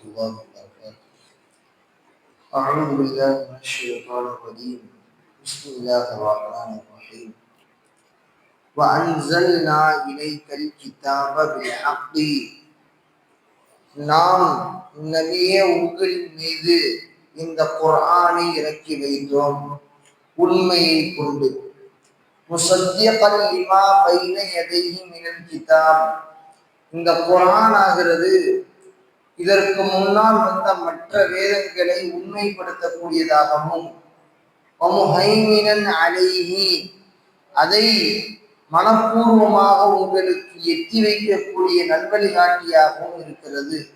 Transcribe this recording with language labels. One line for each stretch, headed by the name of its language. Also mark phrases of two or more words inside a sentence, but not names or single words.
Arabic: الله وبركاته. أعوذ بالله من الشيطان الرجيم. بسم الله الرحمن الرحيم. وأنزلنا إليك الكتاب بالحق.
Tamil: நாம் நபியே உங்களின் மீது இந்த குர்ஆனை இறக்கி வைத்தோம் உண்மையை கொண்டு.
Arabic: مصدقا لما بين يديه من الكتاب.
Tamil: இந்த குர்ஆன் ஆகிறது இதற்கு முன்னால் வந்த மற்ற வேதங்களை உண்மைப்படுத்தக்கூடியதாகவும்
Arabic: ومهيمنا عليه,
Tamil: அதை மனப்பூர்வமாக உங்களுக்கு எத்தி வைக்கக்கூடிய நல்வழிகாட்டியாகவும் இருக்கிறது.